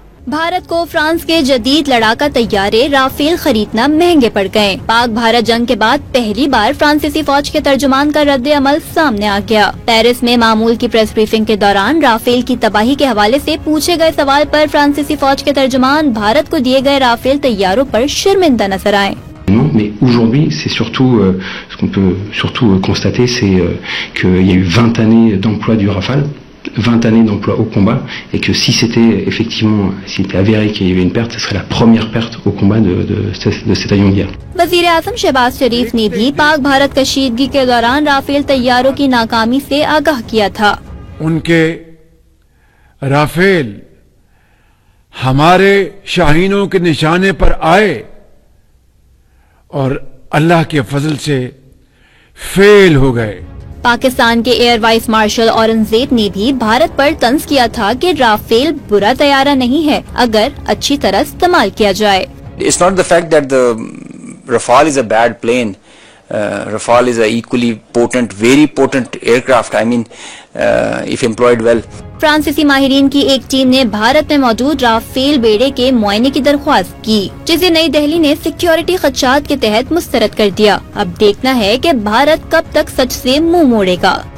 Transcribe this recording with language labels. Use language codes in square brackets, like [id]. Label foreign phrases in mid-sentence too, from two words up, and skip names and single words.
[ur] بھارت کو فرانس کے جدید لڑاکا طیارے رافیل خریدنا مہنگے پڑ گئے. پاک بھارت جنگ کے بعد پہلی بار فرانسیسی فوج کے ترجمان کا رد عمل سامنے آ گیا. پیرس میں معمول کی [en] press briefing [ur] کے دوران رافیل کی تباہی کے حوالے سے پوچھے گئے سوال پر فرانسیسی فوج کے ترجمان بھارت کو دیے گئے رافیل طیاروں پر شرمندہ نظر آئے. [fr] Non, mais aujourd'hui, c'est surtout ce qu'on peut surtout constater, c'est qu'il y a eu 20 années d'emploi du Rafale, 20 années d'emploi au combat, et que si c'était effectivement, s'il était avéré qu'il y avait une perte, ce serait la première perte au combat de cet avion de guerre. [ur] وزیر اعظم شہباز شریف نے بھی پاک بھارت کشیدگی کے دوران رافیل طیاروں کی ناکامی سے آگاہ کیا تھا. ان کے رافیل ہمارے شاہینوں کے نشانے پر آئے اور اللہ کے فضل سے فیل ہو گئے. پاکستان کے [en] Air Vice Marshal [ur] اورنگزیب نے بھی بھارت پر طنز کیا تھا کہ رافیل برا طیارہ نہیں ہے اگر اچھی طرح استعمال کیا جائے. [en] It's not the fact that the Rafale is a bad plane. Rafale is a equally potent, very potent aircraft. I mean, if employed well. [ur] فرانسیسی ماہرین کی ایک ٹیم نے بھارت میں موجود رافیل بیڑے کے معائنے کی درخواست کی، جسے نئی دہلی نے سیکیورٹی خدشات کے تحت مسترد کر دیا. اب دیکھنا ہے کہ بھارت کب تک سچ سے منہ موڑے گا.